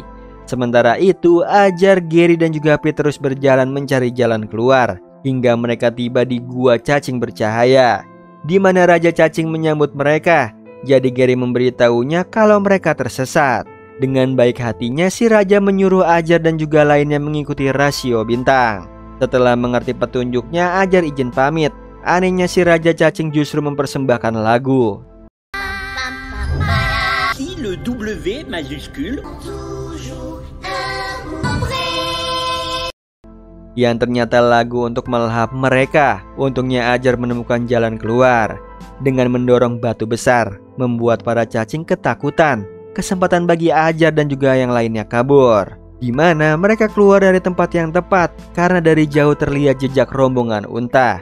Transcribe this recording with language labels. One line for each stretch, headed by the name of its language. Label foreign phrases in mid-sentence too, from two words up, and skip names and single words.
Indonesian: Sementara itu Ajar, Gary dan juga Pete terus berjalan mencari jalan keluar, hingga mereka tiba di gua cacing bercahaya, di mana Raja Cacing menyambut mereka. Jadi Gary memberitahunya kalau mereka tersesat. Dengan baik hatinya si Raja menyuruh Ajar dan juga lainnya mengikuti rasio bintang. Setelah mengerti petunjuknya, Ajar izin pamit. Anehnya si Raja Cacing justru mempersembahkan lagu. Si le W majuscule yang ternyata lagu untuk melahap mereka. Untungnya Ajar menemukan jalan keluar dengan mendorong batu besar, membuat para cacing ketakutan. Kesempatan bagi Ajar dan juga yang lainnya kabur, di mana mereka keluar dari tempat yang tepat karena dari jauh terlihat jejak rombongan unta.